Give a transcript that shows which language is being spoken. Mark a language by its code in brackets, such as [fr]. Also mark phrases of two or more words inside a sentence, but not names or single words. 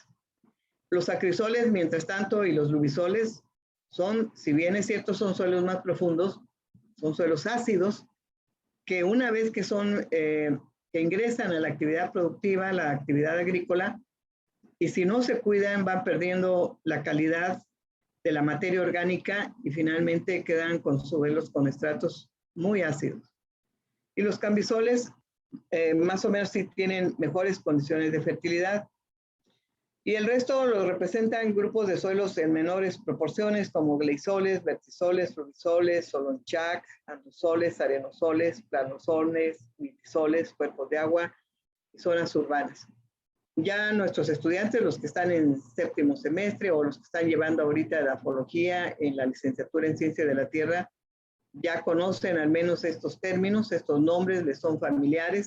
[es] Los acrisoles, mientras tanto, y los lubisoles son, si bien es cierto, son suelos más profundos, son suelos ácidos, que una vez que que ingresan a la actividad productiva, la actividad agrícola, y si no se cuidan, van perdiendo la calidad de la materia orgánica y finalmente quedan con suelos con estratos muy ácidos. Y los cambisoles más o menos sí tienen mejores condiciones de fertilidad. Y el resto lo representan grupos de suelos en menores proporciones como gleisoles, vertisoles, fluvisoles, solonchac, andusoles, arenosoles, planosoles, mitisoles, cuerpos de agua y zonas urbanas. Ya nuestros estudiantes, los que están en séptimo semestre o los que están llevando ahorita edafología en la licenciatura en Ciencia de la Tierra, ya conocen al menos estos términos, estos nombres les son familiares.